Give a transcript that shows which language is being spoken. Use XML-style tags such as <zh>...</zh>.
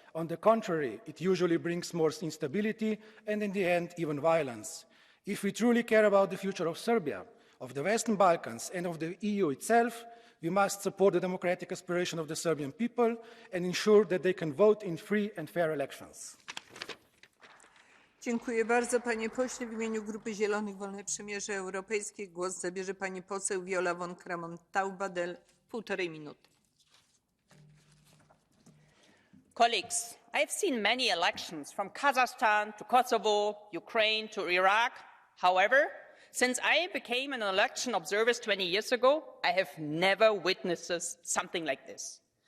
<en>On the contrary, it usually brings more instability and, in the end, even violence. If we truly care about the future of Serbia, of the Western Balkans, and of the EU itself, we must support the democratic aspiration of the Serbian people and ensure that they can vote in free and fair elections.</en> <pl>Dziękuję bardzo, panie pośle. W imieniu Grupy Zielonych Wolne Przymierze Europejskie głos zabierze pani poseł Viola von Kramon-Taubadel. 1,5 minuty.</pl> <en>Colleagues, I've seen many elections from Kazakhstan to Kosovo, Ukraine to Iraq. However, since I became an election observer 20 years ago, I have never witnessed something like this.</en>